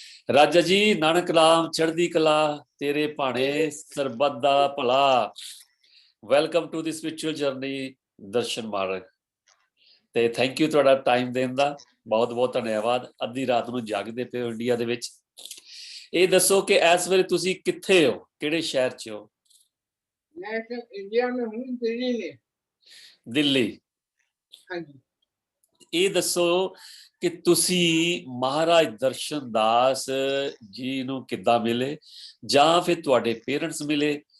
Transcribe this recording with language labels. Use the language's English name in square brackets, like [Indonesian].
[Punjabi] ਰਾਜਾ ਜੀ, ਨਾਨਕ ਨਾਮ ਚੜ੍ਹਦੀ ਕਲਾ ਤੇਰੇ ਭਾਣੇ ਸਰਬੱਤ ਦਾ ਭਲਾ। [English] welcome to the spiritual journey [Punjabi] ਦਰਸ਼ਨ ਮਾਰਗ। ਤੇ ਥੈਂਕ ਯੂ ਤੁਹਾਡਾ ਟਾਈਮ ਦੇਣ ਦਾ, ਬਹੁਤ ਬਹੁਤ ਧੰਨਵਾਦ। ਅੱਧੀ ਰਾਤ ਨੂੰ ਜਾਗਦੇ ਪਏ ਹੋ ਇੰਡੀਆ ਦੇ ਵਿੱਚ। ਇਹ ਦੱਸੋ ਕਿ ਇਸ ਵੇਲੇ ਤੁਸੀਂ ਕਿੱਥੇ ਹੋ, ਕਿਹੜੇ ਸ਼ਹਿਰ 'ਚ ਹੋ? [Hindi] मैं इंडिया में हूँ, दिल्ली में। [Punjabi] ਦਿੱਲੀ। ਹਾਂਜੀ। ਇਹ ਦੱਸੋ ਕਿ ਤੁਸੀਂ ਮਹਾਰਾਜ ਦਰਸ਼ਨ ਦਾਸ ਜੀ ਨੂੰ ਕਿੱਦਾਂ ਮਿਲੇ, ਜਾਂ ਫਿਰ ਤੁਹਾਡੇ ਪੇਰੈਂਟਸ ਮਿਲੇ?